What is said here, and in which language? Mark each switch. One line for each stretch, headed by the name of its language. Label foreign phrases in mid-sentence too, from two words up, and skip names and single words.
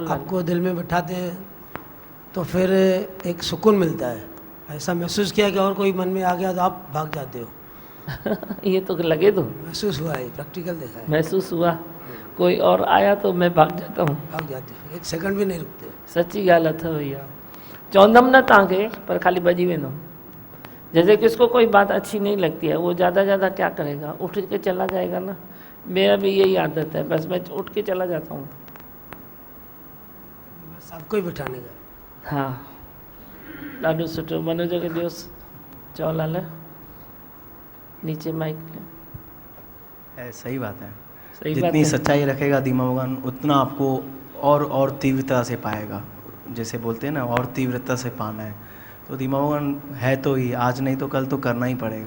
Hindi: आपको दिल में बिठाते हैं तो फिर एक सुकून मिलता है। ऐसा महसूस किया कि और कोई मन में आ गया तो आप भाग जाते हो? ये तो लगे तो महसूस हुआ है, प्रैक्टिकल देखा है। महसूस हुआ, कोई और आया तो मैं भाग जाता हूँ। भाग जाते हो, एक सेकंड भी नहीं रुकते।
Sindhi: सच्ची ॻाल्हि अथव भैया। चवंदमि न तव्हांखे, पर खाली भॼी वेंदुमि।
Hindi: जैसे किसको कोई बात अच्छी नहीं लगती है, वो ज़्यादा क्या करेगा, उठ के चला जाएगा ना। मेरा भी यही आदत है, बस मैं उठ के चला जाता हूँ। बस आपको ही बिठाने का। हाँ,
Sindhi: ॾाढो सुठो। मनोज खे ॾियोस चौलाल,
Hindi: नीचे माइक ले। सही बात है। सही बात जितनी है। सच्चाई रखेगा दीमा भगवान, उतना आपको और तीव्रता से पाएगा। जैसे बोलते हैं ना, और तीव्रता से पाना है, तो दीमा भगवान है तो ही, आज नहीं तो कल तो करना ही पड़ेगा।